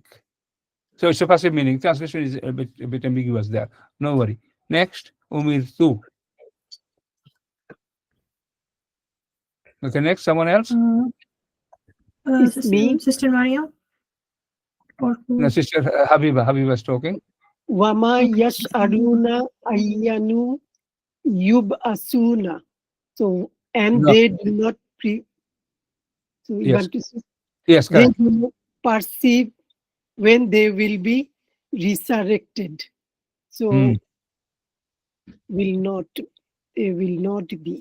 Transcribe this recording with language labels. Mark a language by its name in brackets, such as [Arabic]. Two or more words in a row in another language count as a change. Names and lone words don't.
[English] So it's a passive meaning. Translation is a bit ambiguous there. No worry. Next, umirtu. Okay, next, someone else? It's me. Sister Maria. Or who? No, Sister Habiba is talking. [Arabic] وَمَا يَشْعُرُونَ أَيَّانَ يُبْعَثُونَ. [English] So, and No. they do not so you Yes. want to say, Yes, they correct. do not perceive when they will be resurrected. So they will not be.